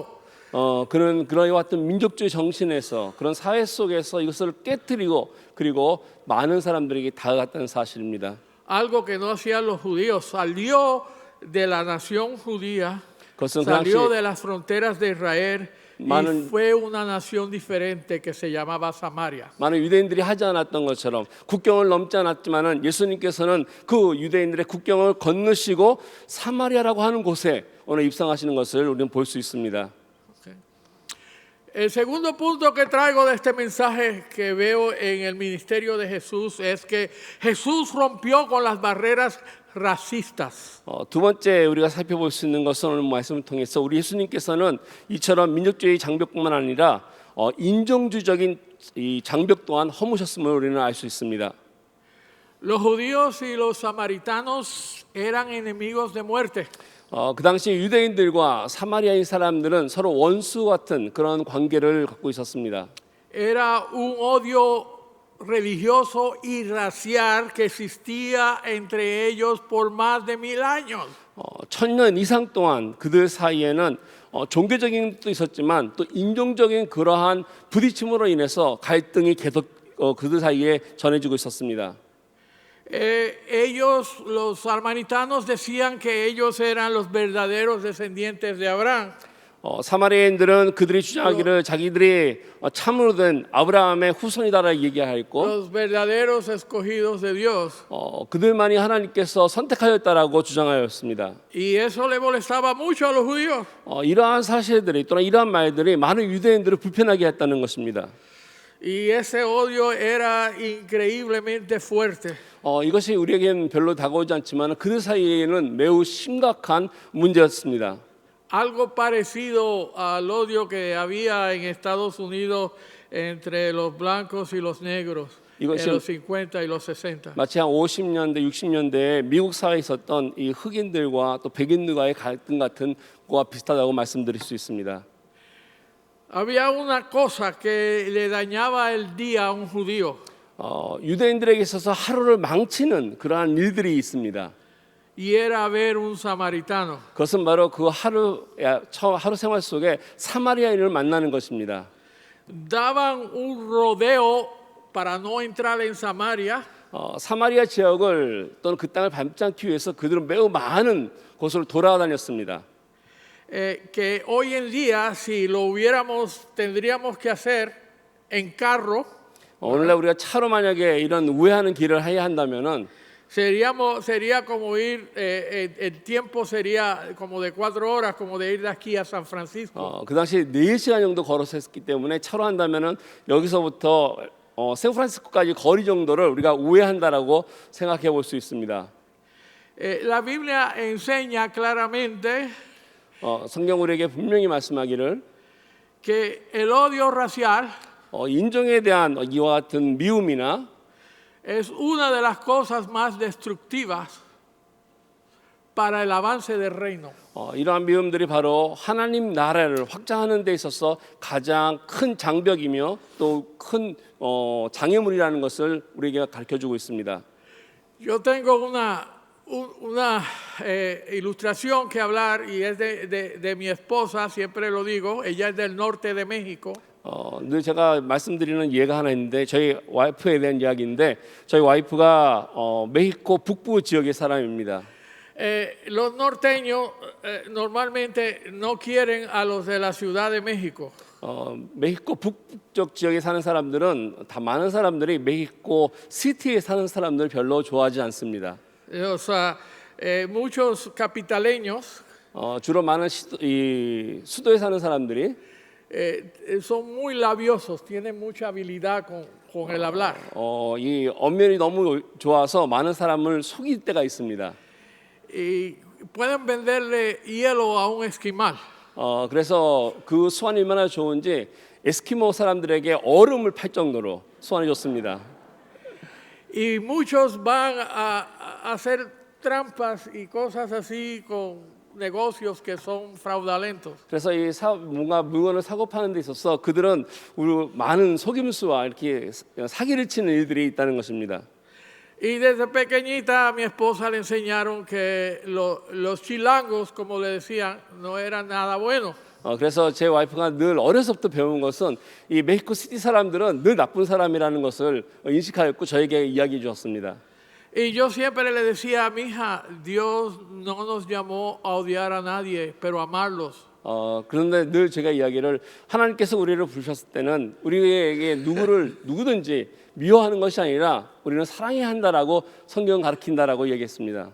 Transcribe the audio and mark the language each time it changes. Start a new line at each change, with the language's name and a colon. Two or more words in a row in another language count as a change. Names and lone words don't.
Korean: 그런 어떤 민족주의 정신에서 그런 사회 속에서 이것을 깨뜨리고 그리고 많은 사람들에게 다가갔다는 사실입니다.
Spanish: algo que no hacían los judíos. Salió de la nación judía,
Korean: 그것은 그
Spanish: salió
Korean: 당시
Spanish: de las fronteras de Israel y
Korean: 많은-
Spanish: fue una nación diferente que se llamaba Samaria.
Korean: 많은 유대인들이 하지 않았던 것처럼 국경을 넘지 않았지만은 예수님께서는 그 유대인들의 국경을 건너시고 사마리아라고 하는 곳에 오늘 입성하시는 것을 우리는 볼 수 있습니다.
Spanish: El segundo punto que traigo de este mensaje que veo en el ministerio de Jesús es que Jesús rompió con las barreras racistas.
Korean: 두 번째 우리가 살펴볼 수 있는 것은 오늘 말씀을 통해서 우리 예수님께서는 이처럼 민족주의 장벽뿐만 아니라 인종주의적인 이 장벽 또한 허무셨음을 우리는 알 수 있습니다.
Spanish: Los judíos y los samaritanos eran enemigos de muerte.
Korean: 그 당시 유대인들과 사마리아인 사람들은 서로 원수 같은 그런 관계를 갖고 있었습니다.
Spanish: Era un odio religioso y racial que existía entre ellos por más de 1000 años.
Korean: 1000년 이상 동안 그들 사이에는 종교적인 것도 있었지만 또 인종적인 그러한 부딪힘으로 인해서 갈등이 계속 그들 사이에 전해지고 있었습니다.
Spanish: Ellos, los samaritanos, decían que ellos eran los verdaderos descendientes de Abraham.
Korean: 사마리아인들은 그들이 주장하기를 자기들이 참으로 된 아브라함의 후손이다라고 얘기하였고
Spanish: Los verdaderos escogidos de Dios.
Korean: 그들만이 하나님께서 선택하였다라고 주장하였습니다.
Spanish: Y eso le molestaba mucho a los judíos.
Korean: 이러한 사실들이 또는 이러한 말들이 많은 유대인들을 불편하게 했다는 것입니다.
Spanish: Y ese odio era increíblemente fuerte.
Korean: 이것이 우리에게는 별로 다가오지 않지만 그들 사이에는 매우 심각한 문제였습니다.
Spanish: Algo parecido al odio que había en Estados Unidos entre los blancos y los negros en
Korean: 이것이-
Spanish: los 50 y los 60.
Korean: 마치 한 50년대, 60년대에 미국 사회에 있었던 이 흑인들과 또 백인들과의 갈등 같은 거와 비슷하다고 말씀드릴 수 있습니다.
Spanish: Había una cosa que le dañaba el día a un judío.
Korean: 유대인들에게 있어서 하루를 망치는 그러한 일들이 있습니다.
Spanish: Y era ver un samaritano.
Korean: 그것은 바로 그 하루 생활 속에 사마리아인을 만나는 것입니다.
Spanish: Daban un rodeo para no entrar en Samaria.
Korean: 사마리아 지역을 또는 그 땅을 밟지 않기 위해서 그들은 매우 많은 곳을 돌아다녔습니다.
Spanish: Que hoy en día, si lo hubiéramos, tendríamos que hacer en carro.
Korean: 오늘날 우리가 차로 만약에 이런 우회하는 길을 해야 한다면은
Spanish: Sería como ir, el tiempo sería como de 4 horas, como de ir de aquí a San Francisco.
Korean: 그 당시 4시간 정도 걸어서 했기 때문에 차로 한다면은 여기서부터 샌프란시스코까지 거리 정도를 우리가 우회한다라고 생각해 볼 수 있습니다.
Spanish: La Biblia enseña claramente
Korean: 성경 우리에게 분명히 말씀하기를
Spanish: que el odio racial
Korean: 인종에 대한 이와 같은 미움이나
Spanish: es una de las cosas más destructivas para el avance del reino.
Korean: 이러한 미움들이 바로 하나님 나라를 확장하는 데 있어서 가장 큰 장벽이며 또 큰 장애물이라는 것을 우리에게 가르쳐주고 있습니다.
Spanish: Yo tengo una ilustración que hablar y es de mi esposa, siempre lo digo, ella es del norte de México.
Korean: 늘 제가 말씀드리는 예가 ha나 있는데 저희 와이프에 대한 이야기인데 저희 와이프가 멕시코 북부 지역의 사람입니다.
Spanish: Los norteños normalmente no quieren a los de la Ciudad de México.
Korean: 멕시코 북쪽 지역에 사는 사람들은 다 많은 사람들이 멕시코 시티에 사는 사람들 별로 좋아하지 않습니다.
Spanish: O sea, muchos capitaleños
Korean: 주로 많은 이 수도에 사는 사람들이
Spanish: son muy labiosos, tienen mucha habilidad con el hablar.
Korean: 이 언면이 너무 좋아서 많은 사람을 속일 때가 있습니다.
Spanish: Y pueden venderle hielo a un esquimal.
Korean: 그래서 그 수완이 얼마나 좋은지 에스키모 사람들에게 얼음을 팔 정도로 수완이 좋습니다.
Spanish: Y muchos van a hacer trampas y cosas así con negocios que son fraudulentos.
Korean: 그래서 이 뭔가 물건을 사고 파는 데 있어서 그들은 우리 많은 속임수와 이렇게 사기를 치는 일들이 있다는 것입니다.
Spanish: Y desde pequeñita a mi esposa le enseñaron que los chilangos, como le decían, no eran nada buenos.
Korean: 그래서 제 와이프가 늘 어려서부터 배운 것은 이 멕시코 시티 사람들은 늘 나쁜 사람이라는 것을 인식하였고 저에게 이야기해 주었습니다.
Spanish: Y yo siempre le decía a mi hija, Dios no nos llamó a odiar a nadie, pero a amarlos.
Korean: 그런데 늘 제가 이야기를 하나님께서 우리를 부르셨을 때는 우리에게 누구든지 미워하는 것이 아니라 우리는 사랑해야 한다라고 성경 가르친다라고 얘기했습니다.